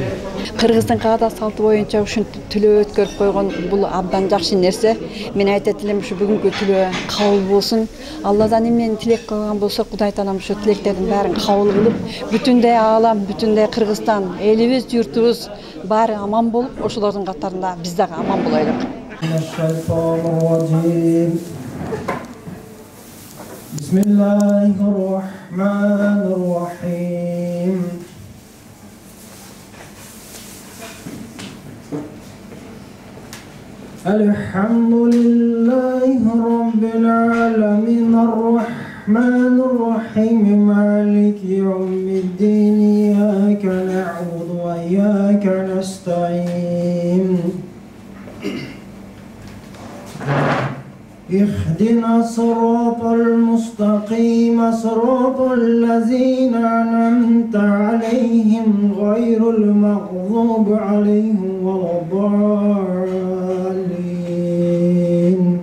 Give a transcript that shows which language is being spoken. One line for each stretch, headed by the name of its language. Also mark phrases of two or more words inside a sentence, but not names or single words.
Kyrgyz: Кыргыздын каада салты боюнча ушинтип тилөө өткөрүп койгон бул абдан жакшы нерсе. Мен айтат элем ушу бүгүнкү тилөө кабыл болсун. Алладан эмнени тилек кылган болсо, Кудай Таалам ушу тилектердин баарын кабыл кылып, бүтүндөй аалам, бүтүндөй Кыргызстан, элибиз, журтубуз баары аман болуп, ошолордун катарында биз дагы аман болойлук.
Arabic: Bismillahirrahmanirrahim. الحمد لله رب العالمين. الرحمن الرحيم مالك يوم الدين. إياك نعبد وإياك نستعين. اهدنا الصراط المستقيم صراط الذين أنعمت عليهم غير المغضوب عليهم ولا الضالين.